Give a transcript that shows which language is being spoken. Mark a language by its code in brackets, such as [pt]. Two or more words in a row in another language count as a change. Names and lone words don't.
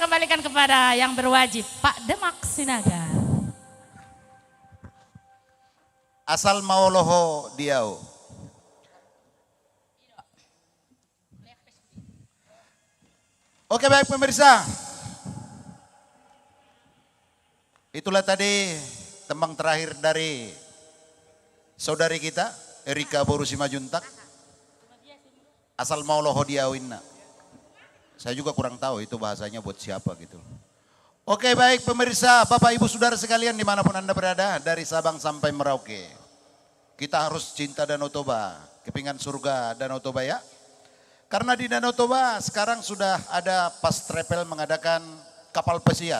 [id] kembalikan kepada yang berwajib, Pak Demak Sinaga. [bbc] Asal maoloho diau. [id] Oke baik pemirsa. Itulah tadi tembang terakhir dari saudari kita, Erika Borusi Majuntak. [bbc] Asal maoloho diau inna. [id] Saya juga kurang tahu itu bahasanya buat siapa gitu. Oke baik pemirsa, Bapak Ibu Saudara sekalian dimanapun Anda berada, dari Sabang sampai Merauke. Kita harus cinta Danau Toba, kepingan surga Danau Toba ya. Karena di Danau Toba sekarang sudah ada Pas Travel mengadakan kapal pesiar.